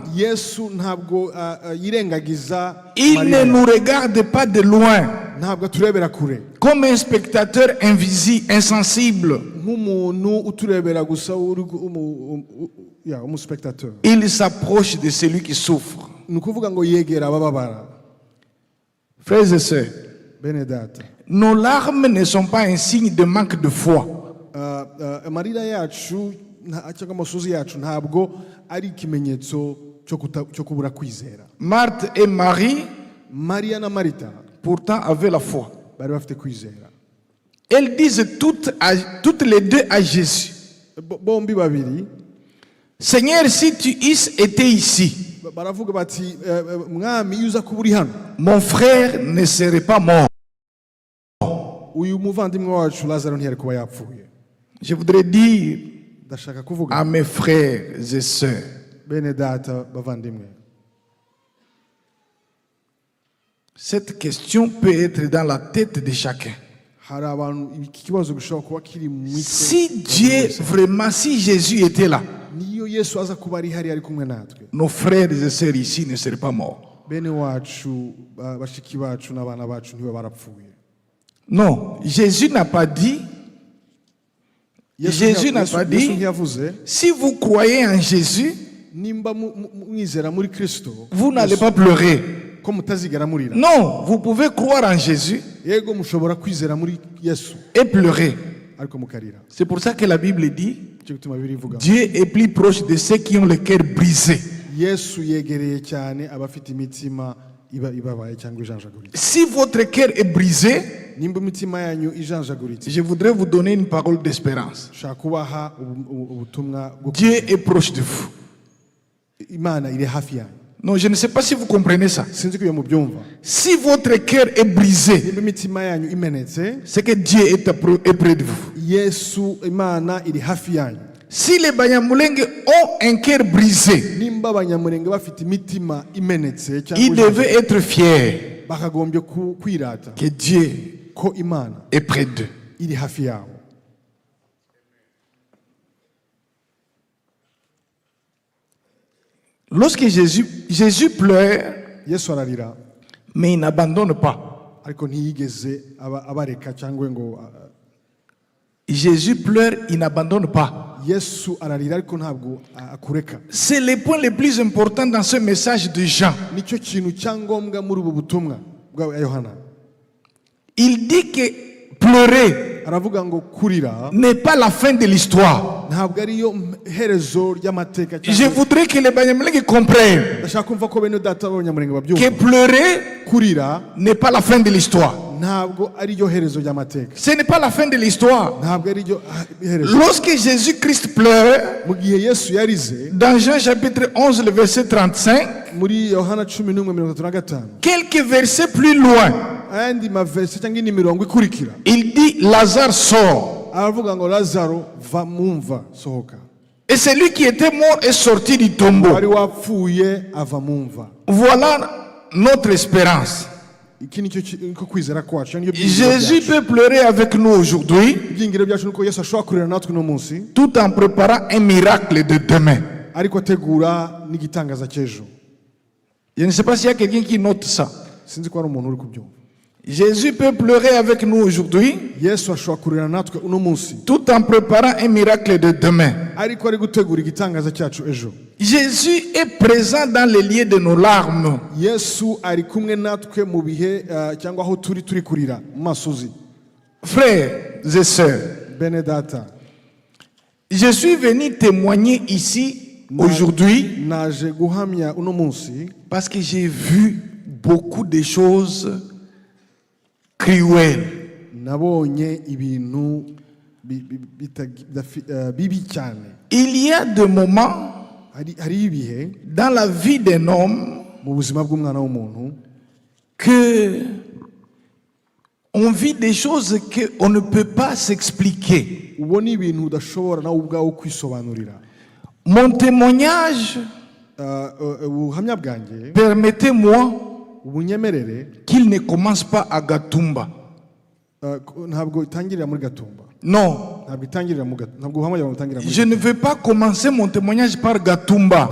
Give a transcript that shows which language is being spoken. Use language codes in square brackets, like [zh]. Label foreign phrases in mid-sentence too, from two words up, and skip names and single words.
[fr] Il ne nous regarde pas de loin comme un spectateur invisible, insensible. Il s'approche de celui qui souffre. Frères et sœurs, nos larmes ne sont pas un signe de manque de foi. [rw] Amarira yacu cyangwa amasozi yacu ntabwo ari ikimenyetso cyo kubura kwizera. [fr] Marthe et Marie, [rw] Maria na Marita, [fr] pourtant avaient la foi. [rw] bari bafite kwizera. [fr] Elles disent toutes les deux à Jésus, [rw] bombi babiri [fr] Seigneur, si tu étais ici, [rw] baravuga bati mwami iyo uza kuba uri hano [fr] mon frère ne serait pas mort. [rw] uyu muvandimwe wacu Lazaro ntiyari kuba yapfuye. [fr] Je voudrais dire [rw] ndashaka kuvuga [fr] à mes frères et sœurs, [rw] bene data bavandimwe, [fr] cette question peut être dans la tête de chacun. [rw] hari abantu iki kibazo gishobora kuba kiri mu mitwe. [fr] Si Dieu, vraiment, si Jésus était là, [rw] niyo Yesu aza kuba ari hari kumwe natwe, [fr] nos frères et sœurs ici ne seraient pas morts. [rw] bene wacu bashiki bacu n'abana bacu ntibe barapfuye. [fr] Non, Jésus n'a pas dit, Jésus n'a pas dit, si vous croyez en Jésus, [rw] nimba mwizera muri Kristo [fr] vous n'allez pas pleurer. [rw] ko mutazigera murira. [fr] Non, vous pouvez croire en Jésus [rw] yego mushobora kwizera muri Yesu [fr] et pleurer. [rw] ariko mukarira. [fr] C'est pour ça que la Bible dit, [rw] Cyo gituma Bibiliya ivuga [fr] Dieu est plus proche de ceux qui ont le cœur brisé. [rw] Yesu yegereye cyane abafite imitima ibabaye cyangwa ijanjaguritse. [fr] Si votre cœur est brisé, [rw] nimba imitima yanyu ijanjaguritse, [fr] je voudrais vous donner une parole d'espérance. [rw] shaka kubaha ubutumwa bwo [fr] Dieu est proche de vous. [rw] Imana iri hafi yanyu. [fr] Non, je ne sais pas si vous comprenez ça. [rw] Sinzi ko mubyumva. [fr] Si votre cœur est brisé, [rw] nimba imitima yanyu imenetse, [fr] c'est que Dieu est près de vous. [rw] Yesu Imana iri hafi yanyu. [fr] Si les Banyamurenge ont un cœur brisé, [rw] nimba Abanyamurenge bafite imitima imenetse [fr] ils devaient être fiers [rw] bakagombye kwirata [fr] que Dieu [rw] ko Imana [fr] est près d'eux. [rw] iri hafi yabo. [fr] Lorsque Jésus pleure, [rw] Yesu ararira [fr] mais il n'abandonne pas. [rw] ariko ntiyigeze abareka cyangwa ngo [fr] Jésus pleure, il n'abandonne pas. [rw] Yesu ararira ariko ntabwo akureka. [fr] C'est le point le plus important dans ce message de Jean. [rw] Nicyo kintu cyangombwa muri ubu butumwa bwa Yohana. [fr] Il dit que pleurer [rw] Aravuga ngo kurira [fr] n'est pas la fin de l'histoire. [rw] ntabwo ariyo herezo ry'amateka. [fr] Je voudrais que les Banyamurenge comprennent [rw] Ndashaka kumva ko bene data b'Abanyamurenge babyumva. [fr] que pleurer [rw] Kurira [fr] n'est pas la fin de l'histoire. [rw] ntabwo ariyo herezo ry'amateka. [fr] Ce n'est pas la fin de l'histoire. [rw] Ntabwo ariyo herezo. [fr] Lorsque Jésus-Christ pleure, [rw] Mu gihe Yesu yarize [fr] dans Jean chapitre 11, le verset 35, [rw] muri Yohana 11:35, [fr] quelques versets plus loin, [rw] andi mavesi cyangwa indi mirongo ikurikira, [fr] il dit Lazare sort. [rw] aravuga ngo Lazaro va mumva sohoka. [fr] Et celui qui était mort est sorti du tombeau. [rw] Wari wapfuye ava mumva. [fr] Voilà notre espérance. [rw] Iki nicyo kwizera kwacu. [fr] Jésus peut pleurer avec nous aujourd'hui, [rw] Ibyingiro byacu nuko Yesu ashobora kurira natwe no munsi, [fr] tout en préparant un miracle de demain. [rw] ariko ategura n'igitangaza cy'ejo. [fr] Je ne sais pas s'il y a quelqu'un qui note ça. [rw] Sinzi ko hari umuntu uri kubyumva. [fr] Jésus peut pleurer avec nous aujourd'hui, [rw] Yesu ashobora kurira natwe uno munsi, [fr] tout en préparant un miracle de demain. [rw] ariko ari gutegura igitangaza cyacu ejo. [fr] Jésus est présent dans les lieux de nos larmes. [rw] Yesu ari kumwe natwe mu bihe cyangwa aho turi kurira mu masozi. [fr] Frères et sœurs, [rw] Bene data, [fr] je suis venu témoigner ici aujourd'hui [rw] naje guhamya uno munsi [fr] parce que j'ai vu beaucoup de choses cruelles. [rw] nabonye ibintu bibi cyane. [fr] Il y a des moments [rw] hari ibihe [fr] dans la vie d'un homme [rw] mu buzima bw'umwana w'umuntu [fr] que on vit des choses qu'on ne peut pas s'expliquer. [rw] ubona ibintu udashobora nawe ubwawe kwisobanurira. [fr] Mon témoignage, [rw] ubuhamya bwanjye, [fr] permettez-moi [rw] ubunyemerere, [fr] qu'il ne commence pas à Gatumba. [rw] ntabwo itangirira muri Gatumba. [fr] Non. [rw] Ntabwo itangirira mu Gatumba. Ntabwo ubuhamya bwawe butangirira muri. [fr] Je ne veux pas commencer mon témoignage par Gatumba.